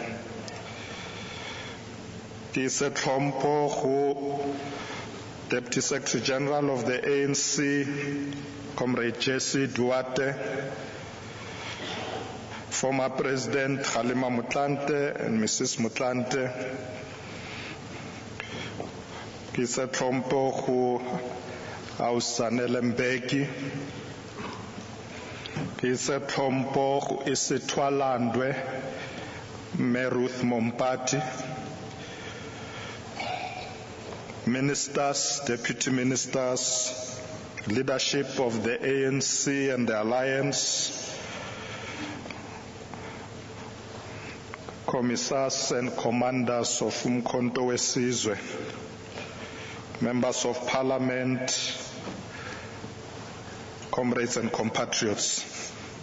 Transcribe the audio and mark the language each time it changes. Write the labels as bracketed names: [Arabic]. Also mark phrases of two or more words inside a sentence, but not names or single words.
[Tswana] ke se tlhompho go [English] Deputy Secretary General of the ANC Comrade Jesse Duarte, former President Halima Motlanthe and Mrs. [Tswana] Motlanthe, ke se tlhompho go Ausanele Mbeki, ke se tlhompho go Isithwalandwe Ruth Mompati, [English] ministers, deputy ministers, leadership of the ANC and the Alliance, commissars and commanders of Umkhonto weSizwe, members of parliament, comrades and compatriots.